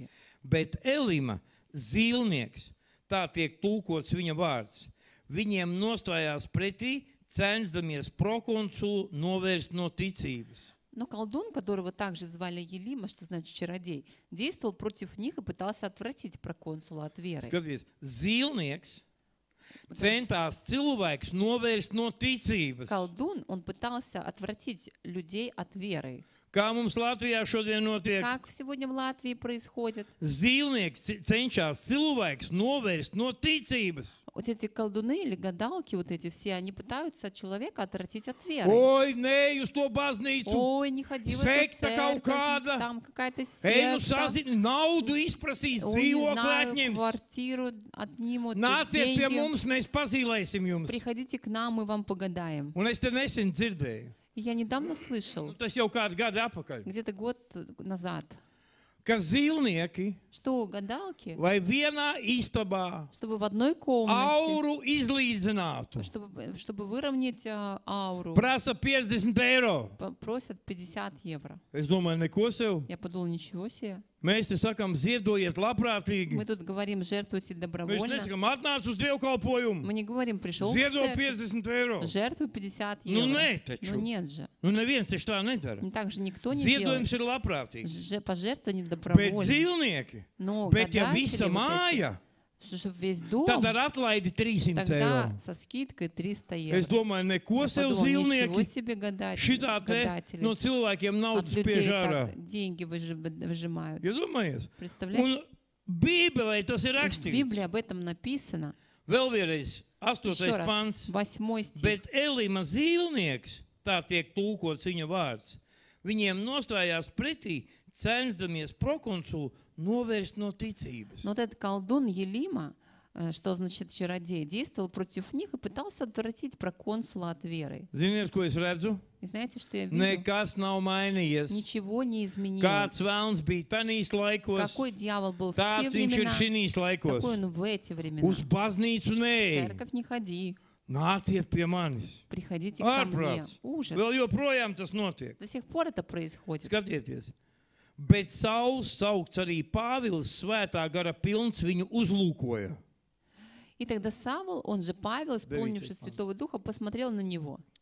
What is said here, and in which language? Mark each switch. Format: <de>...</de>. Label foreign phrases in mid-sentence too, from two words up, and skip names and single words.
<lv>Bet Elima, zīlnieks, tā tiek tulkots viņa vārds, viņiem nostājās pretī, censdamies prokonsulu novērst no ticības.</lv> <ru>Но колдун, которого также звали Елима, что значит чародей, действовал против них и пытался отвратить проконсула от веры.</ru> <lv>Skaties, zīlnieks centās cilvēks novērst no ticības.</lv> <ru>Колдун, он пытался отвратить людей от веры.</ru> <lv>Kā mums Latvijā šodien notiek?</lv> <ru>Как сегодня в Латвии происходит?</ru> <lv>Zīlnieks cenšas cilvēks novērst no ticības.</lv> <ru>Вот эти колдуны или гадалки, вот эти все, они пытаются человека отвратить от веры.</ru> <lv>Oi, nē, uz to baznīcu.</lv> <ru>Ой, не ходи в эту</ru> <lv>Sekta kaut</lv> <ru>церковь,</ru> <lv>kāda.</lv> <ru>там какая-то</ru> <lv>Ej, nu</lv> <ru>секта.</ru> <lv>sazini, naudu izprasīs,</lv> <ru>Ой, не</ru> <lv>dzīvokli</lv> <ru>знаю,</ru> <lv>atņems.</lv> <ru>квартиру отнимут,</ru> <lv>Nāciet pie</lv> <ru>деньги.</ru> <lv>mums, mēs pazīlēsim jums.</lv> <ru>Приходите к нам, мы вам погадаем.</ru> <lv>Un es te nesen dzirdēju,</lv> <ru>И я недавно слышал,</ru> <lv>tas jau kādu gadu atpakaļ,</lv> <ru>где-то год назад,</ru> <lv>ka zīlnieki,</lv> <ru>что гадалки,</ru> <lv>lai vienā istabā</lv> <ru>чтобы в одной комнате,</ru> <lv>auru izlīdzinātu,</lv> <ru>чтобы выровнять ауру,</ru> <lv>prasa 50 eiro.</lv> <ru>просят 50 евро.</ru> <lv>Es domāju, neko sev.</lv> <ru>Я подумал, ничего себе.</ru> <lv>Mēs te sakām, ziedojiet labprātīgi.</lv> <ru>Мы тут говорим, жертвуйте</ru> <lv>Mēs</lv> <ru>добровольно.</ru> <lv>nesakām, atnāc uz dievkalpojumu.</lv> <ru>Мы не говорим, пришел в</ru> <lv>Ziedo</lv> <ru>церковь,</ru> <lv>50 eiro.</lv> <ru>жертвуй 50</ru> <lv>Nu,</lv> <ru>евро.</ru> <lv>nē, taču.</lv> <ru>Ну нет же.</ru> <lv>Nu, neviens taču tā nedara.</lv> <ru>Так же никто не делает.</ru> <lv>Ziedojums ir labprātīgs.</lv> <ru>Пожертвование</ru> <lv>Bet</lv> <ru>добровольно.</ru> <lv>dzīvnieki,</lv> <ru>Но</ru> <lv>bet ja</lv> <ru>гадатели</ru> <lv>visa</lv> <ru>вот</ru> <lv>māja,</lv> <ru>эти, чтобы весь дом,</ru> <lv>tad ar atlaidi 300</lv> <ru>тогда</ru> <lv>eiro.</lv> <ru>со скидкой 300</ru> <lv>Es</lv> <ru>евро.</ru> <lv>domāju, neko</lv> <ru>Я</ru> <lv>sev</lv> <ru>подумал, ничего</ru> <lv>zīlnieki.</lv> <ru>себе</ru> <lv>Šitā te</lv> <ru>гадатели.</ru> <lv>no cilvēkiem</lv> <ru>От</ru> <lv>naudas</lv> <ru>людей</ru> <lv>spiež ārā.</lv> <ru>так деньги выжимают.</ru> <lv>Iedomājies?</lv> <ru>Представляешь?</ru> <lv>Un Bībelē tas ir</lv> <ru>В</ru> <lv>rakstīts.</lv> <ru>Библии об этом написано.</ru> <lv>Vēl vienreiz,</lv> <ru>Еще</ru> <lv>8.</lv> <ru>раз,</ru> <lv>pants.</lv> <ru>8 стих.</ru> <lv>Bet Elima zīlnieks, tā tiek tulkots viņa vārds, viņiem nostājās pretī, censdamies prokonsulu novērst no ticības.</lv> <ru>Но вот этот колдун Елима, что значит чародей, действовал против них и пытался отвратить проконсула от веры.</ru> <lv>Ziniet, ko es redzu?</lv> <ru>И знаете, что я вижу?</ru> <lv>Nekas nav mainījies.</lv> <ru>Ничего не изменилось.</ru> <lv>Kāds vēlns bija tanīs laikos,</lv> <ru>Какой дьявол был в те</ru> <lv>tāds viņš ir</lv> <ru>времена,</ru> <lv>šinīs laikos.</lv> <ru>такой он в эти времена.</ru> <lv>Uz baznīcu</lv> <ru>В</ru> <lv>nē,</lv> <ru>церковь не ходи,</ru> <lv>nāciet pie manis.</lv> <ru>приходите ко мне.</ru> <lv>Ārprāts.</lv> <ru>Ужас.</ru> <lv>Vēl joprojām tas notiek.</lv> <ru>До сих пор это происходит.</ru> <lv>Skatieties. Bet Sauls, saukts arī Pāvils, svētā gara pilns, viņu uzlūkoja.</lv> <ru>И тогда Савл, он же Павел, исполнившись Святого Духа, посмотрел на него.</ru>